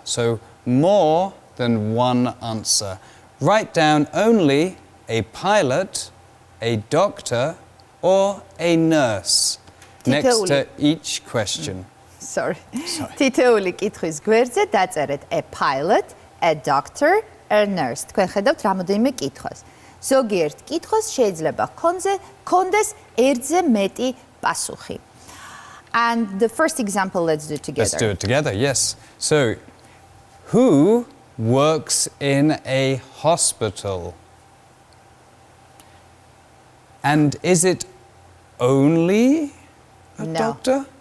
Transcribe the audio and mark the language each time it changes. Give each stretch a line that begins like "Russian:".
English: So, more than one answer. Write down only a pilot, a doctor, or a nurse next to each question. Sorry.
Georgian: თითოეული კითხვის გვერდზე დაწერეთ
English: a pilot, a doctor, a nurse.
Georgian: თქვენ ხედავთ რამოდენიმე კითხვას. ზოგიერთ კითხვას შეიძლება ჰქონდეს ერთზე მეტი პასუხი.
English: And the first example, let's do it together. Let's do it together, yes. So, who works in a hospital? And is it only a doctor?